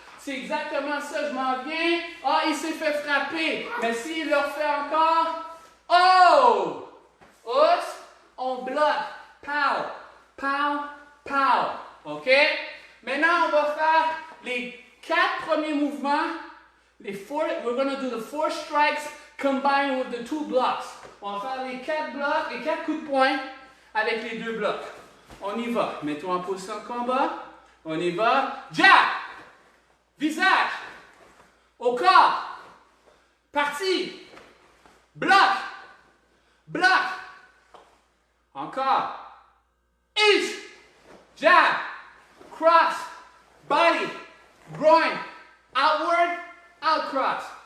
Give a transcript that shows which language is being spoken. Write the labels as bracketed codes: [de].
[fr] C'est exactement ça. Je m'en viens. Ah, il s'est fait frapper. Mais s'il le refait encore. Oh! Oups! On bloque. Pow! Pow! Pow! OK? Maintenant, on va faire les 4 premiers mouvements. [en] We're going to do the 4 strikes combined with the 2 blocks. [fr] On va faire les 4 blocs, les 4 coups de poing avec les 2 blocs. On y va. Mets-toi en position de combat. On y va. Jab! visage, au corps, partie, bloc, bloc, encore, [en] each, jab, cross, body, groin, outward, out cross.